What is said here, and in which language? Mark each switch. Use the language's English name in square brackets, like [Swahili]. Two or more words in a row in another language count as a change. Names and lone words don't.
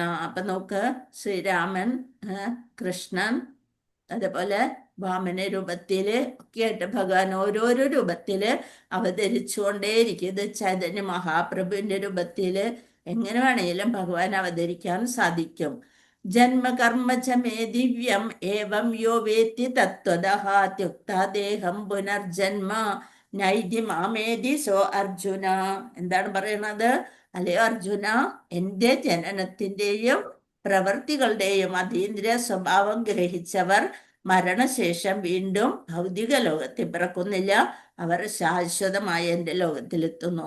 [Malayalam] അപ്പൊ നോക്ക്, ശ്രീരാമൻ, കൃഷ്ണൻ, അതേപോലെ വാമന രൂപത്തില് ഒക്കെ ആയിട്ട് ഭഗവാൻ ഓരോരോ രൂപത്തില് അവതരിച്ചുകൊണ്ടേയിരിക്കും. ഇത് ചൈതന്യ മഹാപ്രഭുവിന്റെ രൂപത്തില് എങ്ങനെ വേണേലും ഭഗവാൻ അവതരിക്കാൻ സാധിക്കും. [Sanskrit] जन्मकर्म च मे दिव्यं एवं यो वेत्ति तत्वतः त्युक्ता देहं पुनर्जन्म नैति मामेति सो अर्जुन. [Malayalam] എന്താണ് പറയുന്നത്? അല്ലയോ അർജുന, എന്റെ ജനനത്തിന്റെയും പ്രവൃത്തികളുടെയും അതീന്ദ്രിയ സ്വഭാവം ഗ്രഹിച്ചവർ മരണശേഷം വീണ്ടും ഭൗതിക ലോകത്തിൽ പിറക്കുന്നില്ല, അവർ ശാശ്വതമായ എൻ്റെ ലോകത്തിലെത്തുന്നു.